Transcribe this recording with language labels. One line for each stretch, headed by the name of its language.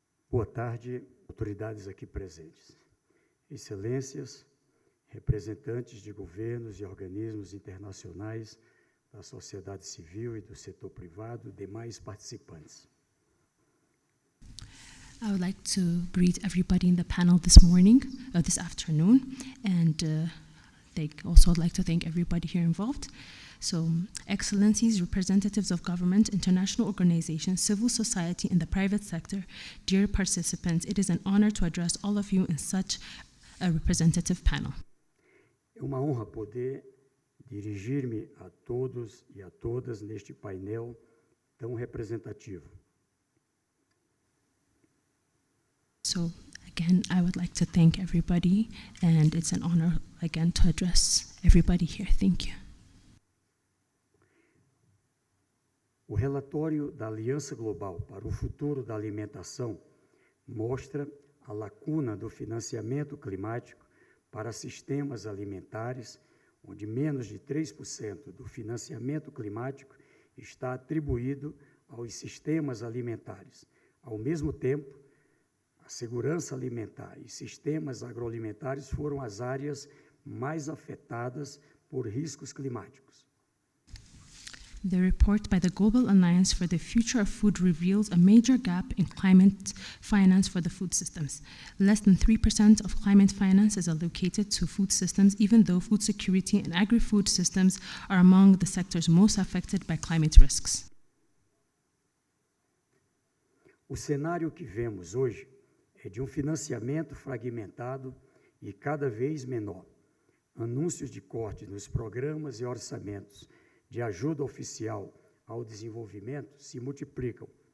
Portuguese: Boa tarde, autoridades aqui presentes. Excelências, representantes de governos e organismos internacionais, da sociedade civil e do setor privado, demais participantes.
English: I would like to greet everybody in the panel this morning, this afternoon, and I'd like to thank everybody here involved. So, Excellencies, representatives of government, international organizations, civil society, and the private sector, dear participants, it is an honor to address all of you in such a representative panel.
Portuguese: É uma honra poder dirigir-me a todos e a todas neste painel tão representativo.
English: So, again, I would like to thank everybody, and it's an honor, again, to address everybody here. Thank you.
Portuguese: O relatório da Aliança Global para o Futuro da Alimentação mostra a lacuna do financiamento climático para sistemas alimentares, onde menos de 3% do financiamento climático está atribuído aos sistemas alimentares. Ao mesmo tempo, a segurança alimentar e sistemas agroalimentares foram as áreas mais afetadas por riscos climáticos.
English: The report by the Global Alliance for the Future of Food reveals a major gap in climate finance for the food systems. Less than 3% of climate finance is allocated to food systems, even though food security and agri-food systems are among the sectors most affected by climate risks.
Portuguese: O cenário que vemos hoje é de um financiamento fragmentado e cada vez menor. Anúncios de corte nos programas e orçamentos de ajuda oficial ao desenvolvimento se multiplicam.